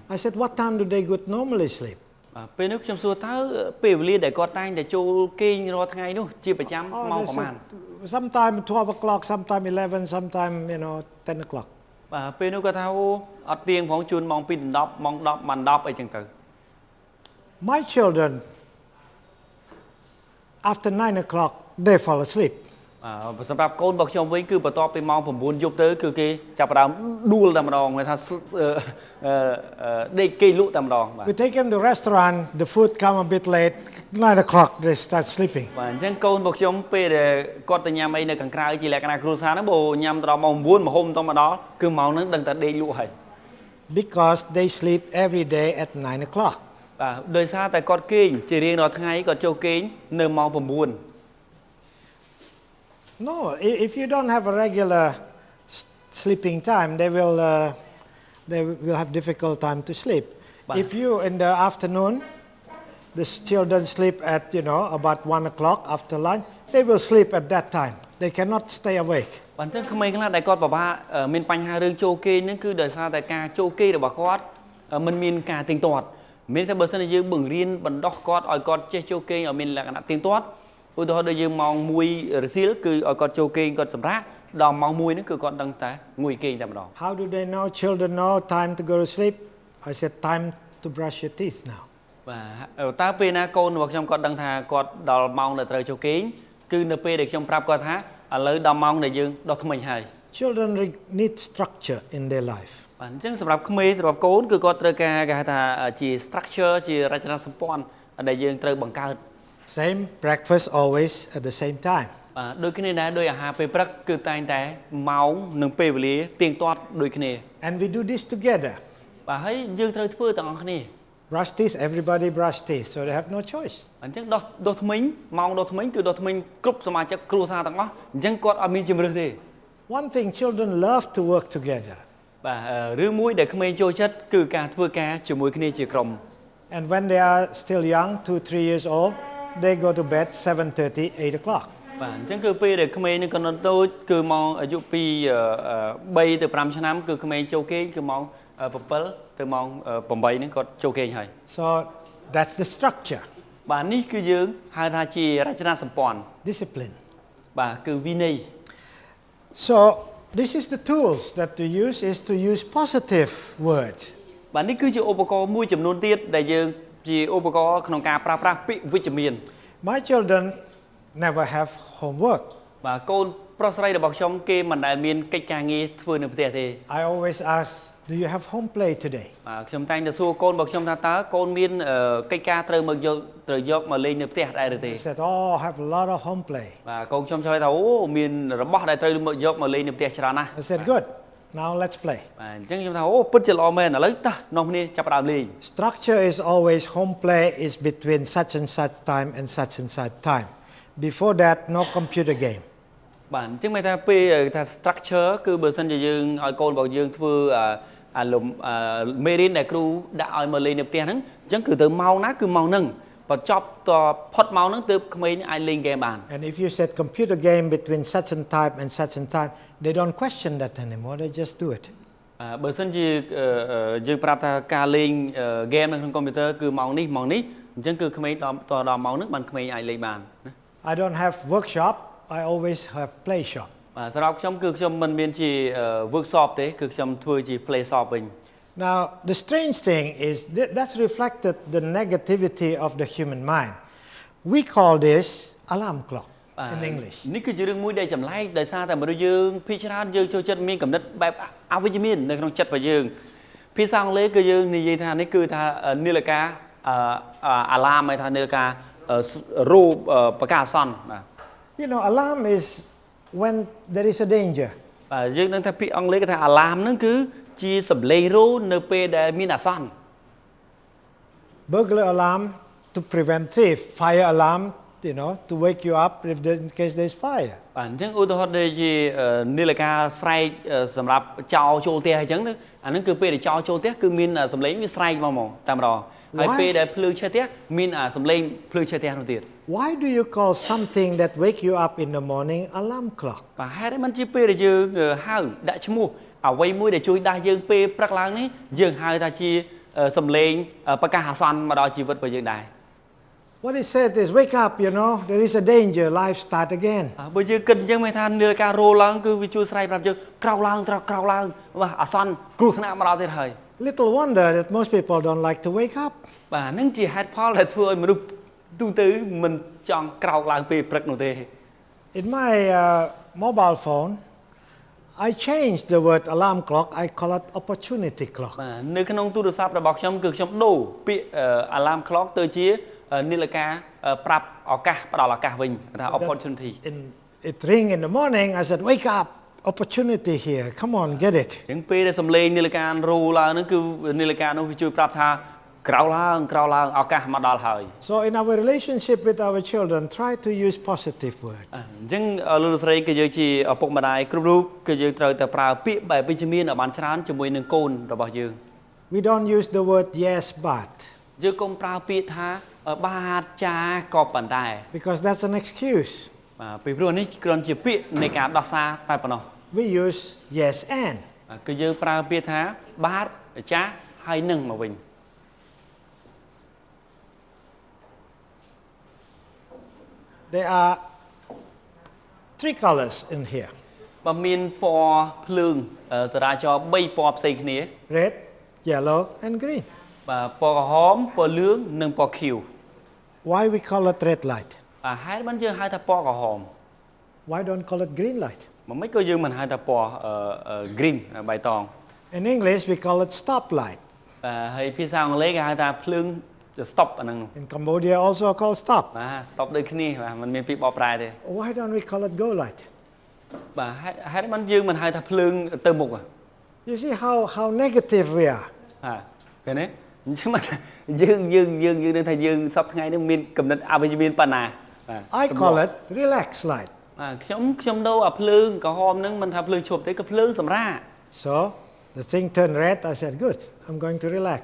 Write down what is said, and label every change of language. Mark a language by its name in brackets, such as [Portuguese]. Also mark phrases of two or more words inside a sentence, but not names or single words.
[English] I said, what time do they go normally sleep? [Khmer] បាទពេលនោះខ្ញុំសួរតើពេលវេលាដែលគាត់តែងតែចូលគេងរាល់ថ្ងៃនោះជាប្រចាំម៉ោងប្រហែល [English] Sometime 12 o'clock, sometime 11, sometime 10 o'clock. [Khmer] បាទពេលនោះគាត់ថាអូអត់ទៀងផងជួនម៉ោង2 10ម៉ោង10ម៉ោង10អីចឹងទៅ [English] My children after 9 o'clock they fall asleep. [Khmer] សម្រាប់កូនរបស់ខ្ញុំវិញគឺបន្ទាប់ពីម៉ោង9យប់ទៅគឺគេចាប់ផ្ដើមដួលតែម្ដងគេថាដេកគេលក់តែម្ដងបាទ [English] We take them to restaurant, the food come a bit late, 9 o'clock they start sleeping. [Khmer] បាទអញ្ចឹងកូនរបស់ខ្ញុំពេលដែលគាត់ទៅញ៉ាំអីនៅខាងក្រៅជាលក្ខណៈគ្រួសារហ្នឹងបើញ៉ាំដល់ម៉ោង9មហុំទៅមកដល់គឺម៉ោងហ្នឹងដឹងតែដេកលក់ហើយ [English] Because they sleep every day at 9 o'clock. [Khmer] បាទដោយសារតែគាត់គេងជារៀងរាល់ថ្ងៃគាត់ចូលគេងនៅម៉ោង9 [English] No, if you don't have a regular sleeping time, they will have difficult time to sleep. If you in the afternoon, the children sleep at about 1 o'clock after lunch, they will sleep at that time. They cannot stay awake. [Khmer] បាទអញ្ចឹងក្មេងខ្លះដែលគាត់ពិបាកមានបញ្ហារឿងចូលគេងហ្នឹងគឺដោយសារតែការចូលគេងរបស់គាត់មិនមានការទៀងទាត់មានតែបើសិនជាយើងបង្រៀនបណ្ដោះគាត់ឲ្យគាត់ចេះចូលគេងឲ្យមានលក្ខណៈទៀងទាត់ឧទាហរណ៍ដូចយើងម៉ោង1រសៀលគឺឲ្យគាត់ចូលគេងគាត់សម្រាកដល់ម៉ោង1ហ្នឹងគឺគាត់ដឹងតែងុយគេងតែម្ដង [English] How do they know children know time to go to sleep? I said time to brush your teeth now. [Khmer] បាទតើពេលណាកូនរបស់ខ្ញុំគាត់ដឹងថាគាត់ដល់ម៉ោងដែលត្រូវចូលគេងគឺនៅពេលដែលខ្ញុំប្រាប់គាត់ថាឥឡូវដល់ម៉ោងដែលយើងដោះធ្មេញហើយ [English] Children need structure in their life. [Khmer] បាទអញ្ចឹងសម្រាប់ក្មេងសម្រាប់កូនគឺគាត់ត្រូវការគេហៅថាជា structure ជារចនាសម្ព័ន្ធដែលយើងត្រូវបង្កើត [English] Same breakfast always at the same time. [Khmer] បាទដូចគ្នាដែរដោយអាហារពេលព្រឹកគឺតែងតែម៉ោងនិងពេលវេលាទៀងទាត់ដូចគ្នា [English] And we do this together. [Khmer] បាទហើយយើងត្រូវធ្វើទាំងអស់គ្នា [English] Brush teeth, everybody brush teeth, so they have no choice. [Khmer] អញ្ចឹងដោះធ្មេញម៉ោងដោះធ្មេញគឺដោះធ្មេញគ្រប់សមាជិកគ្រួសារទាំងអស់អញ្ចឹងគាត់អត់មានជំរឿសទេ [English] One thing children love to work together. [Khmer] បាទរឿងមួយដែលក្មេងចូលចិត្តគឺការធ្វើការជាមួយគ្នាជាក្រុម [English] And when they are still young, 2-3 years old, they go to bed 7:30, 8 o'clock. [Khmer] បាទអញ្ចឹងគឺពេលដែលក្មេងនឹងកំណត់តូចគឺម៉ោងអាយុពី3ទៅ5ឆ្នាំគឺក្មេងចូលគេងគឺម៉ោង7ទៅម៉ោង8ហ្នឹងគាត់ចូលគេងហើយ [English] So that's the structure. [Khmer] បាទនេះគឺយើងហៅថាជារចនាសម្ព័ន្ធ [English] Discipline. [Khmer] បាទគឺវិន័យ [English] So this is the tools that to use positive words. [Khmer] បាទនេះគឺជាឧបករណ៍មួយចំនួនទៀតដែលយើងជាឧបករណ៍ក្នុងការប្រើប្រាស់ពាក្យវិជ្ជមាន [English] My children never have homework. [Khmer] បាទកូនប្រុសស្រីរបស់ខ្ញុំគេមិនដែលមានកិច្ចការងារធ្វើនៅផ្ទះទេ [English] I always ask, do you have home play today? [Khmer] បាទខ្ញុំតែងតែសួរកូនរបស់ខ្ញុំថាតើកូនមានកិច្ចការត្រូវយកមកលេងនៅផ្ទះដែរឬទេ [English] He said, oh, I have a lot of home play. [Khmer] បាទកូនខ្ញុំឆ្លើយថាអូមានរបស់ដែលត្រូវយកមកលេងនៅផ្ទះច្រើនណាស់ [English] I said, good. Now let's play. [Khmer] បាទអញ្ចឹងខ្ញុំថាអូពិតជាល្អមែនឥឡូវតោះនាំគ្នាចាប់ផ្ដើមលេង [English] Structure is always home play is between such and such time and such and such time. Before that, no computer game. [Khmer] បាទអញ្ចឹងមានថាពេលថា structure គឺបើសិនជាយើងឲ្យកូនរបស់យើងធ្វើអាលំមេរៀនដែលគ្រូដាក់ឲ្យមកលេងនៅផ្ទះហ្នឹងអញ្ចឹងគឺទៅម៉ោងណាគឺម៉ោងហ្នឹងបញ្ចប់តផុតម៉ោងហ្នឹងទើបក្មេងអាចលេងហ្គេមបាន [English] And if you said computer game between such and time and such and time, they don't question that anymore. They just do it. [Khmer] បើសិនជាយើងប្រាប់ថាការលេងហ្គេមនៅក្នុងកុំព្យូទ័រគឺម៉ោងនេះម៉ោងនេះអញ្ចឹងគឺក្មេងដល់ម៉ោងហ្នឹងបានក្មេងអាចលេងបានណា [English] I don't have workshop. I always have play shop. [Khmer] បាទសម្រាប់ខ្ញុំគឺខ្ញុំមិនមានជា workshop ទេគឺខ្ញុំធ្វើជា [English] play shop [Khmer] វិញ [English] Now, the strange thing is that's reflected the negativity of the human mind. We call this alarm clock in English. [Khmer] នេះគឺជារឿងមួយដែលចម្លែកដោយសារតែមនុស្សយើងភាគច្រើនយើងចូលចិត្តមានគំនិតបែបអវិជ្ជមាននៅក្នុងចិត្តរបស់យើងភាសាអង់គ្លេសគឺយើងនិយាយថានេះគឺថានាឡិកា alarm ហៅថានាឡិការូបប្រកាសអាសន្នបាទ [English] You know, alarm is when there is a danger. [Khmer] បាទយើងនឹងថាពាក្យអង់គ្លេសគេថា alarm ហ្នឹងគឺជាសំឡេងរោនៅពេលដែលមានអាសន្ន [English] Burglar alarm to prevent thief. Fire alarm, you know, to wake you up if there, in case there's fire. [Khmer] បាទអញ្ចឹងឧទាហរណ៍ដូចជានាឡិកាស្រែកសម្រាប់ចោលចូលផ្ទះអញ្ចឹងអាហ្នឹងគឺពេលដែលចោលចូលផ្ទះគឺមានសំឡេងវាស្រែកមកតែម្ដងហើយពេលដែលភ្លើងឆេះផ្ទះមានសំឡេងភ្លើងឆេះផ្ទះនោះទៀត [English] Why do you call something that wake you up in the morning alarm clock? [Khmer] បាទហេតុអីមិនជាពេលដែលយើងហៅដាក់ឈ្មោះអ្វីមួយដែលជួយដាស់យើងពេលព្រឹកឡើងនេះយើងហៅថាជាសំឡេងប្រកាសអាសន្នមកដល់ជីវិតរបស់យើងដែរ [English] What it said is wake up, you know, there is a danger, life start again. [Khmer] បើយើងគិតអញ្ចឹងមានថានាឡិការោឡើងគឺវាជួយស្រ័យប្រាប់យើងក្រោកឡើងបាទអាសន្នគ្រោះថ្នាក់មកដល់ទៀតហើយ [English] Little wonder that most people don't like to wake up. [Khmer] បាទហ្នឹងជាហេតុផលដែលធ្វើឲ្យមនុស្សទូទៅមិនចង់ក្រោកឡើងពេលព្រឹកនោះទេ [English] In my mobile phone, I changed the word alarm clock. I call it opportunity clock. [Khmer] បាទនៅក្នុងទូរស័ព្ទរបស់ខ្ញុំគឺខ្ញុំដូរពាក្យ [English] alarm clock [Khmer] ទៅជានាឡិកាប្រាប់ឱកាសផ្ដល់ឱកាសវិញថា opportunity [English] It ring in the morning. I said, wake up, opportunity here. Come on, get it. [Khmer] អញ្ចឹងពេលដែលសំឡេងនាឡិការោឡើងហ្នឹងគឺនាឡិកានោះវាជួយប្រាប់ថាក្រោកឡើងឱកាសមកដល់ហើយ [English] So in our relationship with our children, try to use positive words. [Khmer] អញ្ចឹងលោកស្រីគឺយើងជាឪពុកម្ដាយគ្រប់រូបគឺយើងត្រូវតែប្រើពាក្យបែបវិជ្ជមានឲ្យបានច្រើនជាមួយនឹងកូនរបស់យើង [English] We don't use the word yes but. [Khmer] យើងកុំប្រើពាក្យថាបាទចាក៏ប៉ុន្តែ [English] Because that's an excuse. [Khmer] បាទពីព្រោះនេះគ្រាន់ជាពាក្យនៃការដោះសារតែប៉ុណ្ណោះ [English] We use yes and. [Khmer] គឺយើងប្រើពាក្យថាបាទចាហើយនឹងមកវិញ [English] There are 3 colors in here. [Khmer] បើមានពណ៌ភ្លើងចរាចរណ៍3ពណ៌ផ្សេងគ្នា [English] Red, yellow and green. [Khmer] បាទពណ៌ក្រហមពណ៌លឿងនិងពណ៌ខៀវ [English] Why we call it red light? [Khmer] បាទហេតុបានយើងហៅថាពណ៌ក្រហម [English] Why don't call it green light? [Khmer] មិនក៏យើងមិនហៅថាពណ៌ green បៃតង [English] In English we call it stop light. [Khmer] បាទហើយភាសាអង់គ្លេសគេហៅថាភ្លើង stop អាហ្នឹង [English] In Cambodia also called stop. [Khmer] បាទ stop ដូចគ្នាបាទមិនមានពាក្យបកប្រែទេ [English] Why don't we call it go light? [Khmer] បាទហេតុបានយើងមិនហៅថាភ្លើងទៅមុខ [English] You see how negative we are. [Khmer] បាទឃើញទេអញ្ចឹងយើងនឹងថាយើងសពថ្ងៃនេះមានកំណត់អវិជ្ជមានប៉ុណ្ណា [English] I call it relax light. [Khmer] បាទខ្ញុំដូរអាភ្លើងក្រហមហ្នឹងមិនថាភ្លើងឈប់ទេក៏ភ្លើងសម្រាក [English] So the thing turned red. I said, good, I'm going to relax.